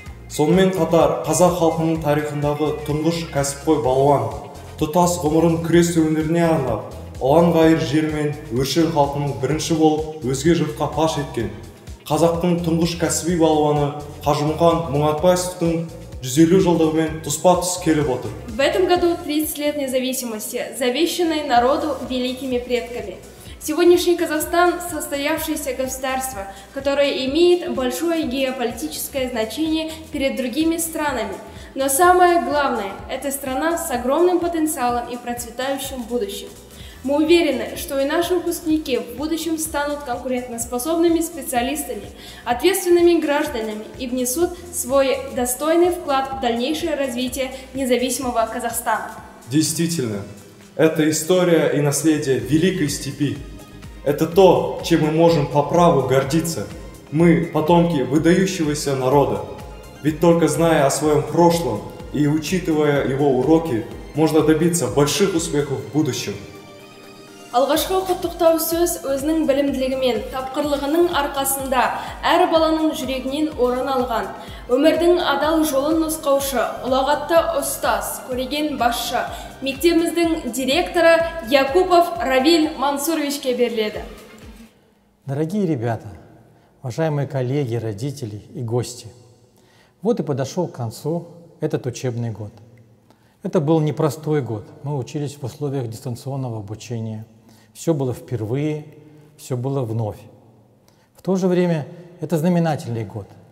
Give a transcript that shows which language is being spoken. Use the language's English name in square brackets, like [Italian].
[Kazakh] Сонымен қатар қазақ халқының тарихындағы тұңғыш кәсіпқой балуан, тұтас ғұмырын күрес өнеріне арнап, ұлан ғайыр жер мен өршіл халқының бірінші болып өзге жұртқа паш еткен қазақтың тұңғыш кәсіби балуаны Қажымқан Мұңатбаевтың 150 жылдығымен тұспа-тұс келіп отыр. [Russian] В этом году 30 лет независимости, завещанной народу великими предками. Сегодняшний Казахстан – состоявшееся государство, которое имеет большое геополитическое значение перед другими странами. Но самое главное – это страна с огромным потенциалом и процветающим будущим. Мы уверены, что и наши выпускники в будущем станут конкурентоспособными специалистами, ответственными гражданами и внесут свой достойный вклад в дальнейшее развитие независимого Казахстана. Действительно, это история и наследие Великой Степи. Это то, чем мы можем по праву гордиться. Мы потомки выдающегося народа. Ведь только зная о своем прошлом и учитывая его уроки, можно добиться больших успехов в будущем. [Kazakh] Алғашқы құттықтау сөз өзінің білімділігімен, тапқырлығының арқасында әр баланың жүрегінен орын алған. Өмірдің адал жолын нұсқаушы, ұлағатты ұстаз, көреген басшы, мектебіміздің директоры Якупов Равиль Мансуровичке беріледі. [Russian] Дорогие ребята, уважаемые коллеги, родители и гости, вот и подошел к концу этот учебный год. Это был непростой год. Мы учились в условиях дистанционного обучения. Все было впервые, все было вновь. В то же время это знаменательный год.